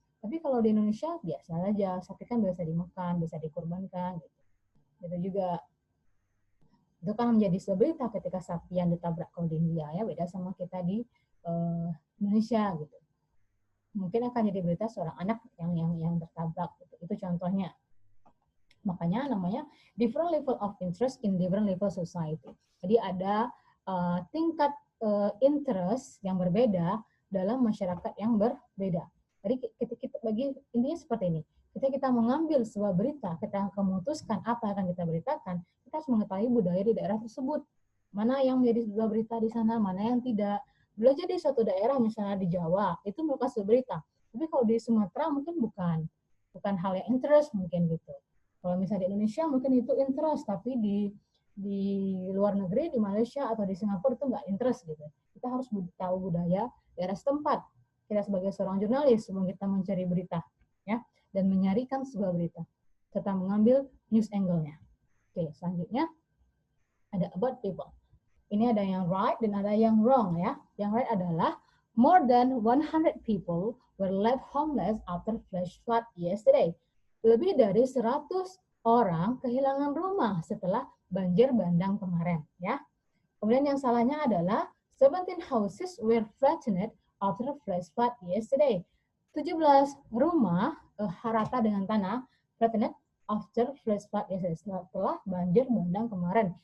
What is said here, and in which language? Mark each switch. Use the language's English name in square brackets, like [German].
[Indonesian] Tapi kalau di Indonesia biasa aja, sapi kan biasa dimakan, bisa dikorbankan gitu. Itu juga itu kan menjadi sebuah berita ketika sapi yang ditabrak kalau di India ya, beda sama kita di Indonesia gitu. Mungkin akan jadi berita seorang anak yang tertabrak gitu. Itu contohnya. Makanya namanya [English] different level of interest in different level society. [Indonesian] Jadi ada tingkat interest yang berbeda dalam masyarakat yang berbeda. Jadi kita bagi intinya seperti ini. Ketika kita mengambil sebuah berita, kita akan memutuskan apa yang akan kita beritakan, kita harus mengetahui budaya di daerah tersebut. Mana yang menjadi sebuah berita di sana, mana yang tidak. Boleh jadi suatu daerah misalnya di Jawa, itu merupakan sebuah berita. Tapi kalau di Sumatera mungkin bukan hal yang interest mungkin gitu. Kalau misalnya di Indonesia mungkin itu interest, tapi di luar negeri, di Malaysia atau di Singapura itu nggak interest gitu. Kita harus tahu budaya daerah setempat. Kita sebagai seorang jurnalis sebelum kita mencari berita, ya, dan menyarikan sebuah berita serta mengambil news angle-nya. Oke, selanjutnya ada about people. Ini ada yang right dan ada yang wrong ya. Yang right adalah [English] more than 100 people were left homeless after flash flood yesterday. [Indonesian] Lebih dari 100 orang kehilangan rumah setelah banjir bandang kemarin ya. Kemudian yang salahnya adalah [English] 17 houses were flattened after flash flood yesterday. [Indonesian] 17 rumah rata dengan tanah [English] flattened after flash flood yesterday, [Indonesian] setelah banjir bandang kemarin.